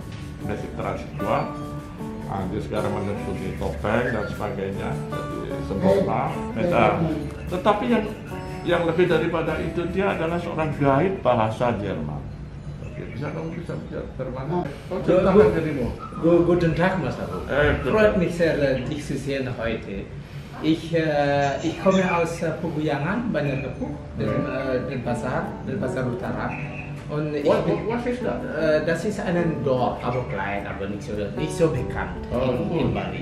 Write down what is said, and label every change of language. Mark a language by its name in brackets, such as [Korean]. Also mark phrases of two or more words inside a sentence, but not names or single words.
[Indonesian] Basic tradisi kuat. Dia sekarang mengikuti topeng dan sebagainya, jadi sempurna. Tetapi yang lebih daripada itu dia adalah seorang guide bahasa Jerman. Oke, kamu bisa bicara Jerman? Oh, ceritakan dirimu. [German] Guten Tag, Mas Abu. Freut mich sehr, dich zu sehen heute. Ich komme aus Peguyangan, Banjar Kepuk, Denpasar Utara. Und Was ist das? Das ist ein Dorf, aber klein, aber nicht so bekannt in Bali.